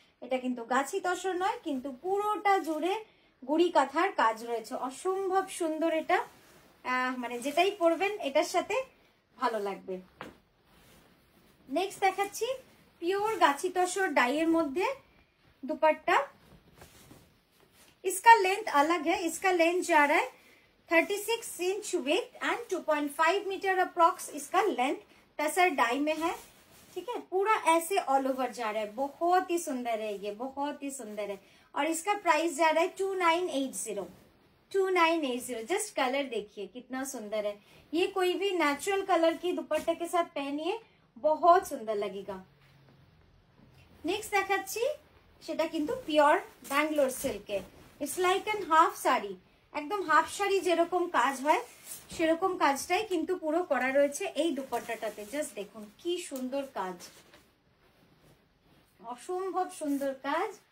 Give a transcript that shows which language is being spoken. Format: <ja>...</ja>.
<bn>এটা কিন্তু গাছি তসর নয়, কিন্তু পুরোটা জুড়ে গুড়ি কাঁথার কাজ রয়েছে, অসম্ভব সুন্দর। এটা মানে যেটাই পরবেন এটার সাথে ভালো লাগবে। নেক্সট দেখাচ্ছি পিওর গাছি তসর ডাইয়ের মধ্যে दुपट्टा।</bn> <hi>इसका लेंथ अलग है, इसका लेंथ जा रहा है 36 inch with and 2.5 metre approx इसका लेंथ तसर डाई में है। ठीक है, पूरा ऐसे ऑल ओवर जा रहा है, बहुत ही सुंदर है ये, बहुत ही सुंदर है। और इसका प्राइस जा रहा है 2980। जस्ट कलर देखिए कितना सुंदर है, ये कोई भी नेचुरल कलर की दुपट्टे के साथ पहनिए, बहुत सुंदर लगेगा।</hi> <bn>नेक्स्ट দেখাচ্ছি, সেটা কিন্তু pure Bangalore সিল্কে। It's like N half sari, একদম হাফ শাড়ি যেরকম কাজ হয় সেরকম কাজটাই কিন্তু পুরো করা রয়েছে এই দুপাট্টাটাতে। জাস্ট দেখুন কি সুন্দর কাজ, অসম্ভব সুন্দর কাজ।</bn>